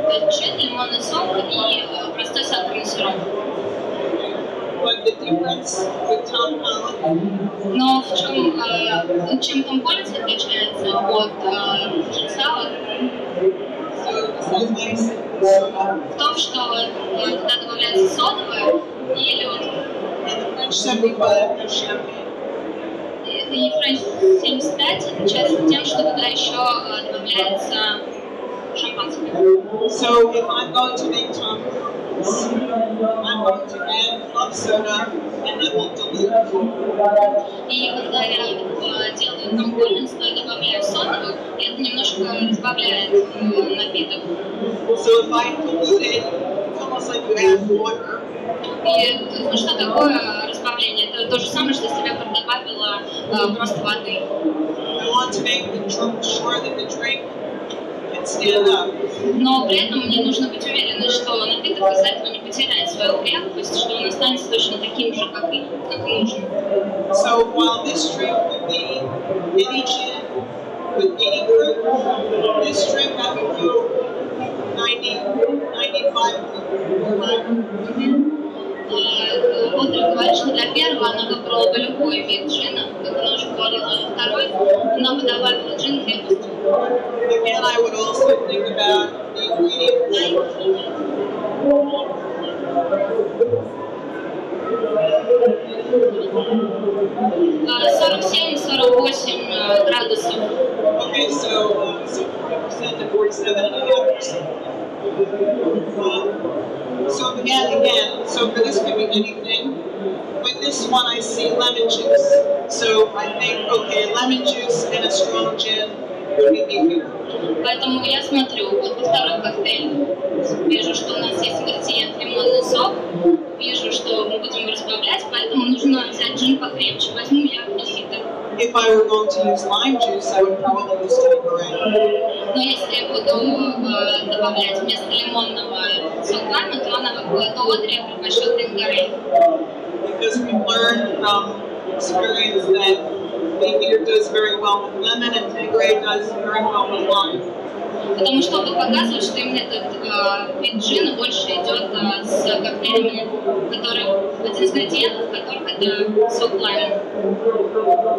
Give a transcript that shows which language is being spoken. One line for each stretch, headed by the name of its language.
Russian: То есть джин, лимонный сок и простой сахарный сироп.
English: But the difference with Tom Collins,
Russian: Но чем Том Коллинз отличается от джин саур,
English: so this has nice soda.
Russian: в том, что туда добавляется содовое и лед.
English: And the French 75 has champagne.
Russian: И Френч 75 отличается тем, что туда еще добавляется шампанское.
English: So if I'm going to make Tom Collins, I'm going to add club soda and I will dilute.
Russian: И когда я делаю Том Коллинз, то я добавляю содовую, и это немножко разбавляет напиток.
English: So if I dilute it, it's almost like you add water.
Russian: И ну, что такое разбавление? Это то же самое, что если я добавила просто воды.
English: I want to make sure that the drink can stand up.
Russian: Но при этом мне нужно быть уверенной, что напиток из-за этого не потеряет свою крепкость, что он останется точно таким же, как и нужно.
English: So while this drink would be any gin with any fruit, this drink I would go 95 proof.
Russian: Одри говорит, что для первого она выбрала бы любой вид джина, как она уже говорила, а второй она бы добавила джин крепостью.
English: Again, I would also think about the ingredients.
Russian: 47-48 градусов.
English: Okay, so 40% to 47.5%. So again, so for this could be anything. With this one, I see lemon juice. So I think, okay, lemon juice and a strong gin would be easier.
Russian: Поэтому я смотрю, вот во второй коктейль, вижу, что у нас есть ингредиент лимонный сок, вижу, что мы будем разбавлять, поэтому нужно взять джин покрепче. Возьму я бифитер.
English: If I were going to use lime juice, I would probably use Tanqueray.
Russian: Но если я буду добавлять вместо лимонного сок лайма, то Одри я предпочту Tanqueray.
English: Because we've learned from experience that beefeater does very well with lemon and Tanqueray does very well with lime.
Russian: Потому что опыт показывает, что именно этот вид джина больше идет с коктейлями, которые один из ингредиентов, которых это сок лайма.